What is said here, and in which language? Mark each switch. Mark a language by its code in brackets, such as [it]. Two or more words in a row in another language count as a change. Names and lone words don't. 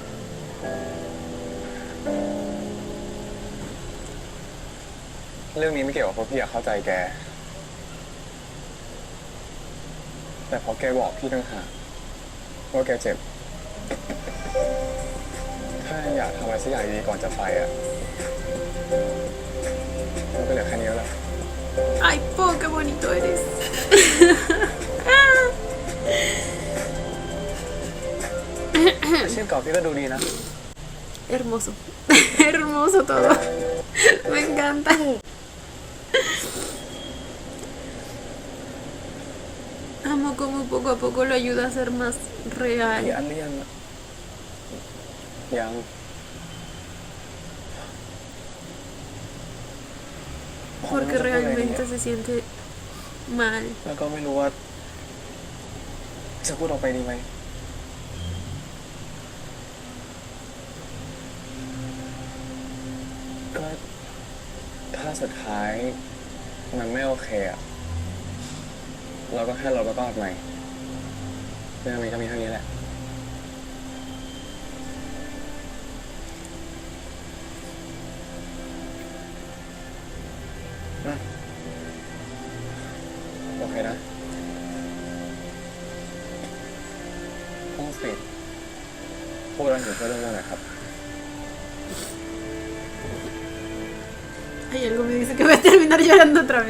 [th] เรื่องนี้ไม่เกี่ยวกับเพราะพี่อยากเข้าใจแก แต่พอแกบอกพี่ต่างหากว่าแกเจ็บ ถ้าอยากทำอะไรสักอย่างดีก่อนจะไปอ่ะมันก็เหลือแค่นี้แล้วแหละ [es] Ay, po, qué bonito eres. [th] อาชีพเก่าพี่ก็ดูดีนะ [es] Hermoso. Hermoso todo. Me encanta. Amo como poco a poco lo ayuda a ser más [th] อีก [es] real. [th] อันหรือยังอะ ยัง [es] Porque realmente se siente mal. [th] แล้วก็ไม่รู้ว่า จะพูดออกไปดีไหม ก็ถ้าสุดท้ายมันไม่โอเคอะเราก็แค่ลดแล้วก็อัดใหม่เรื่องมันก็มีเท่านี้แหละ โอเคนะต้องสิพูดแล้วถึงเรื่องอะไรครับ [es] Ay, algo me dice que voy a terminar llorando otra vez.